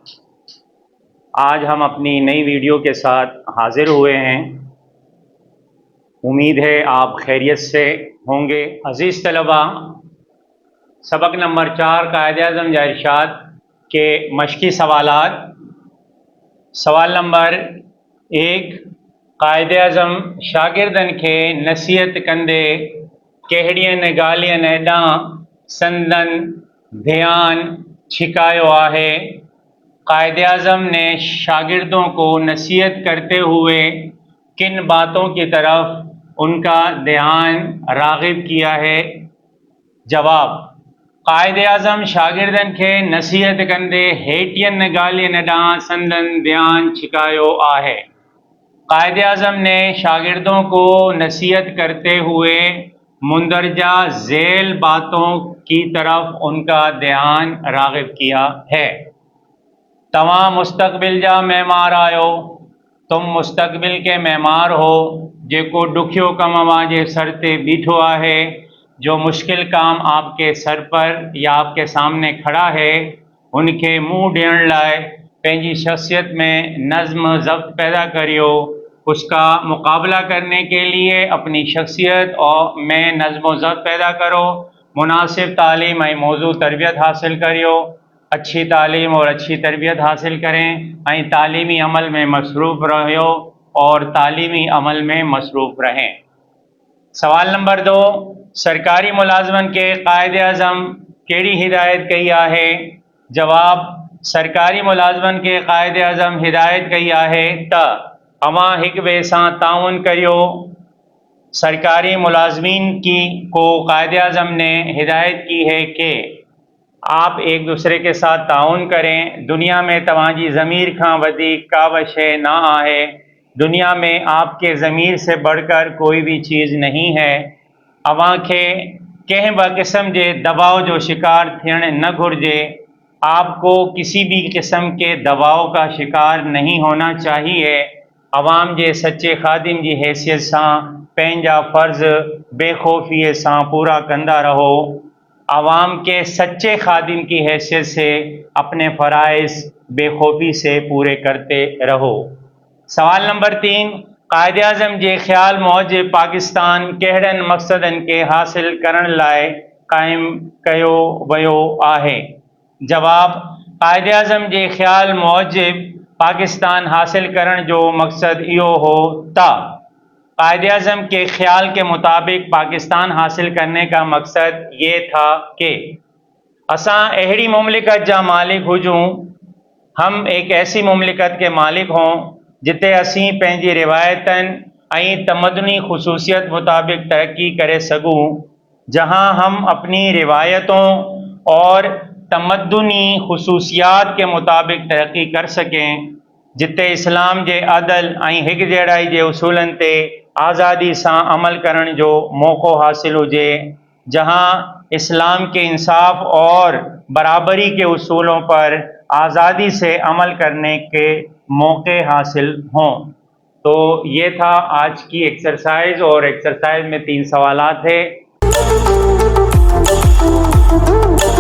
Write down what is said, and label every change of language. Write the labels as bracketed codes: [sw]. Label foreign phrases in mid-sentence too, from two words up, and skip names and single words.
[ur] آج ہم اپنی نئی ویڈیو کے ساتھ حاضر ہوئے ہیں. امید ہے آپ خیریت سے ہوں گے. عزیز طلبہ، سبق نمبر 4 قائدِ اعظم یا ارشاد کے مشقی سوالات. سوال نمبر 1, [sd] कायदे-ए-आज़म शागिर्दन खे नसीहत कंदे कहिड़ियुनि ॻाल्हियुनि ॾांहुं संदन ध्यान छिकायो आहे। [ur] قائدِ اعظم نے شاگردوں کو نصیحت کرتے ہوئے کن باتوں کی طرف ان کا دھیان راغب کیا ہے? جواب: [sd] कायदे-ए-आज़म शागिर्दन खे नसीहत कंदे हेठियुनि ॻाल्हियुनि ॾांहुं संदन ध्यान छिकायो आहे। [ur] قائدِ اعظم نے شاگردوں کو نصیحت کرتے ہوئے مندرجہ ذیل باتوں کی طرف ان کا دھیان راغب کیا ہے. [sd] तव्हां मुस्तक़बिल जा मेहमान आयो। [ur] تم مستقبل کے مہمان ہو [sd] जेको ॾुखियो कम अवांजे सर ते बीठो आहे। [ur] جو مشکل کام آپ کے سر پر یا آپ کے سامنے کھڑا ہے, [sd] उनके मुंह ॾियण लाइ पंहिंजी शख्सियत में नज़्म ज़ब्त पैदा करियो। [ur] اس کا مقابلہ کرنے کے لیے اپنی شخصیت اور میں نظم ضبط پیدا کرو. [sd] मुनासिब तालीम और मौजू तरबियत हासिल करियो। [ur] اچھی تعلیم اور اچھی تربیت حاصل کریں اور تعلیمی عمل میں مصروف رہو اور تعلیمی عمل میں مصروف رہیں. [sd] सवाल नंबर 2, सरकारी मुलाजमन के कायदे-ए-आज़म कहिड़ी हिदायत कई आहे? जवाब: सरकारी मुलाजमन के कायदे-ए-आज़म हिदायत कई आहे त अवां हिक ॿिए सां ताउन करियो। [ur] سرکاری ملازمین کو قائدِ اعظم نے ہدایت کی ہے کہ آپ ایک دوسرے کے ساتھ تعاون کریں. [sd] दुनिया में तव्हांजी ज़मीर खां वधीक का बि शइ ना आहे। [ur] دنیا میں آپ کے ضمیر سے بڑھ کر کوئی بھی چیز نہیں ہے. [sd] अवां खे कंहिं बि क़िस्म के दबाव जो शिकार थियण न घुर्जे। [ur] آپ کو کسی بھی قسم کے دباؤ کا شکار نہیں ہونا چاہیے. [sd] अवाम के सच्चे खादिम की हैसियत सां पंहिंजा फ़र्ज़ बेखौफ़ीअ सां पूरा कंदा रहो। [ur] عوام کے سچے خادم کی حیثیت سے اپنے فرائض بے خوفی سے پورے کرتے رہو. سوال نمبر 3, [sd] कायदे-ए-आज़म जे ख़्याल मूजिब पाकिस्तान कहिड़नि मक़सदनि के हासिल करण लाइ क़ाइम कयो वियो आहे? जवाब: कायदे-ए-आज़म जे ख़्याल मूजिब पाकिस्तान हासिल करण जो मकसद इहो हो त [ur] قائدِ اعظم کے خیال کے مطابق پاکستان حاصل کرنے کا مقصد یہ تھا کہ [sd] असां अहिड़ी मुमलिकत जा मालिक हुजूं। [ur] ہم ایک ایسی مملکت کے مالک ہوں [sd] जिते असीं पंहिंजी रिवायतन ऐं तमदनी खसूसियत मुताबिक तरक्की करे सघूं। [ur] جہاں ہم اپنی روایتوں اور تمدنی خصوصیات کے مطابق ترقی کر سکیں. [sd] जिते इस्लाम जे अदल ऐं हिक जहिड़ाई जे उसूलन ते आज़ादी सां अमल करण जो मौक़ो हासिल हुजे। [ur] جہاں اسلام کے انصاف اور برابری کے اصولوں پر آزادی سے عمل کرنے کے موقعے حاصل ہوں. تو یہ تھا آج کی ایکسرسائز، اور ایکسرسائز میں 3 سوالات تھے.